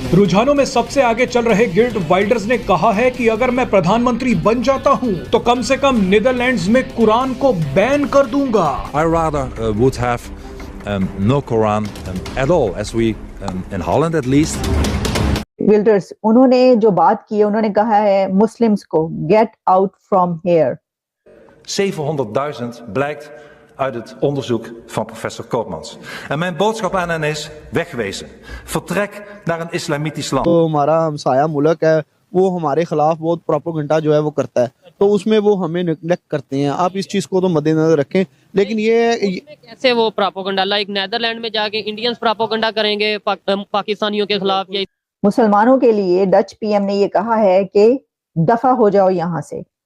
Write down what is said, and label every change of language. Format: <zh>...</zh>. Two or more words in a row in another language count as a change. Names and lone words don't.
<hi>रुझानों में सबसे आगे चल रहे गिल्ट वाइल्डर्स ने कहा है कि अगर मैं प्रधानमंत्री बन जाता हूं तो कम से कम नीदरलैंड्स में कुरान को बैन कर दूंगा।</hi> <en>I rather would have no Quran at all, as we in Holland at least.</en> <hi>विल्डर्स उन्होंने जो बात की है, उन्होंने कहा है मुस्लिम्स को</hi> <en>get out from here.</en> <nl>700.000 blijkt uit het onderzoek van professor Koopmans. En mijn boodschap aan hen is wegwezen. Vertrek naar een islamitisch land.</nl> <hi>तो हमारा हमसाया मुल्क है, वो हमारे खिलाफ बहुत प्रोपेगेंडा जो है वो करता है, तो उसमें वो हमें निगलेक्ट करते हैं। आप इस चीज को तो मद्देनजर रखें। लेकिन ये कैसे वो प्रोपेगेंडा लाइक नेदरलैंड में जाके इंडियंस प्रोपेगेंडा करेंगे पाकिस्तानियों के खिलाफ? या मुसलमानों के लिए डच पीएम ने ये कहा है कि दफा हो जाओ यहाँ से।</hi>